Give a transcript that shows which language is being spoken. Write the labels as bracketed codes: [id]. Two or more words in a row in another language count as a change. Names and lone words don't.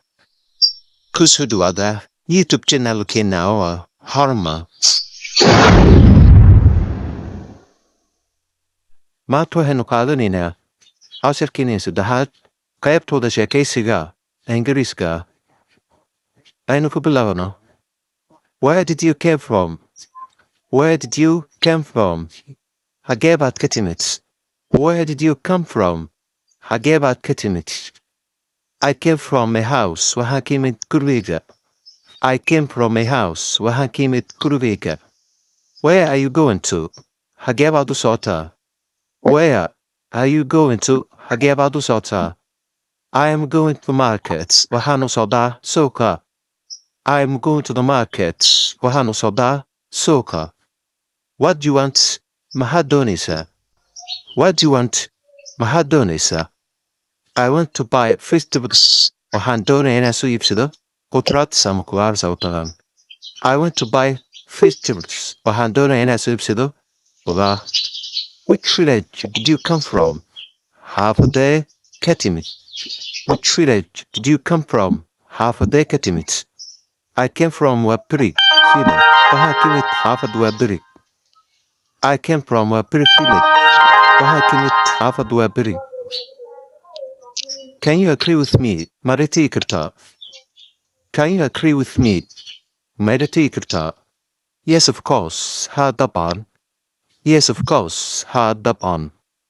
[so] Ku soo dhawaada YouTube janalkeena oo horma. Maanta waxaynu qaadanaynaa casharkeena saddexaad qaybtooda sheekeysiga ingiriiska. Aynu ku bilaabno. [en] Where did you come from? Where did you come from? [so] Hagee baad ka timid? [en] Where did you come from? [so] Hagee baad ka timid? [en] I came from a house. [so] Waxaan ka imid gurigayga. [en] I came from a house. [so] Waxaan ka imid gurigayga. [en] Where are you going to? [so] Hagee baad u socotaa? [en] Where are you going to? [so] Hagee baad u socotaa? [en] I am going to the market. [so] Waxaan u socdaa suuqa. [en] I am going to the market. [so] Waxaan u socdaa suuqa. [en] What do you want? [so] Maxaad doonaysaa? [en] What do you want? [so] Maxaad doonaysaa? [en] I want to buy vegetables. [so] Waxaan doonayaa inaan soo iibsado khudrad ama khudaar sababtoo [en] I want to buy vegetables. [so] Waxaan doonayaa inaan soo iibsado khudaar. [en] Which village did you come from? [so] Xaafadee ka timid? [en] Which village did you come from? [so] Xaafadee ka timid? [en] I came from Wabiri village. [so] Waxaan ka imid xaafad Wabiri. [en] I came from Wabiri village. [so] Waxaan ka imid xaafad Wabiri. [en] Can you agree with me? [so] Ma dhihi kartaa? [en] Can you agree with me? [so] Ma dhihi kartaa? [en] Yes, of course. [so] Haa dabcan. [en] Yes, of course. [so] Haa dabcan.